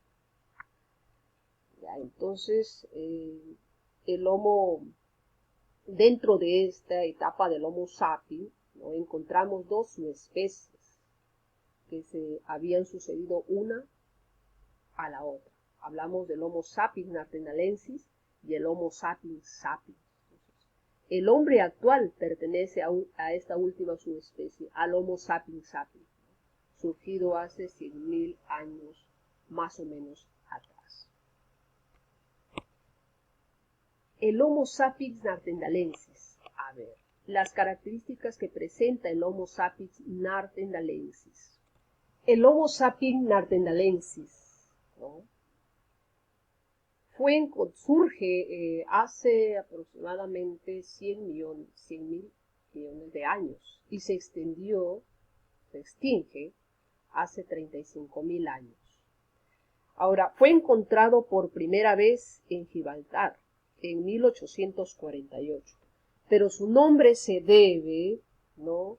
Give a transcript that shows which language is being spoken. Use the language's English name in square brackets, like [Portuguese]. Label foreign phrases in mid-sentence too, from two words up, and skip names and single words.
[Spanish] Ya, entonces, el Homo, dentro de esta etapa del Homo sapiens, ¿no? Encontramos dos subespecies que se habían sucedido una a la otra. Hablamos del Homo sapiens neanderthalensis y el Homo sapiens sapiens. El hombre actual pertenece a esta última subespecie, al Homo sapiens sapiens, surgido hace 100.000 años más o menos atrás. El Homo sapiens neanderthalensis. A ver, las características que presenta el Homo sapiens neanderthalensis. El Homo sapiens neanderthalensis, ¿no? Surge hace aproximadamente 100.000 millones de años y se extingue hace 35.000 años. Ahora, fue encontrado por primera vez en Gibraltar en 1848, pero su nombre se debe, ¿no?